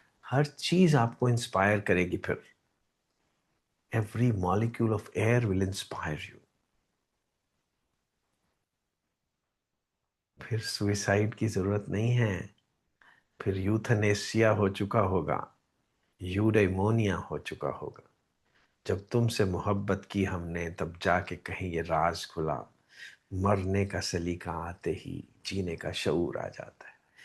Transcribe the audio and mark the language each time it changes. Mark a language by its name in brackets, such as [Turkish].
[Hindi] हर चीज आपको इंस्पायर करेगी फिर। [English] Every molecule of air will inspire you. [Hindi] फिर सुइसाइड की जरूरत नहीं है। फिर यूथनेसिया हो चुका होगा, यूडेमोनिया हो चुका होगा। जब तुमसे मोहब्बत की हमने, तब जाके कहीं ये राज खुला। मरने का सलीका आते ही जीने का शऊर आ जाता है।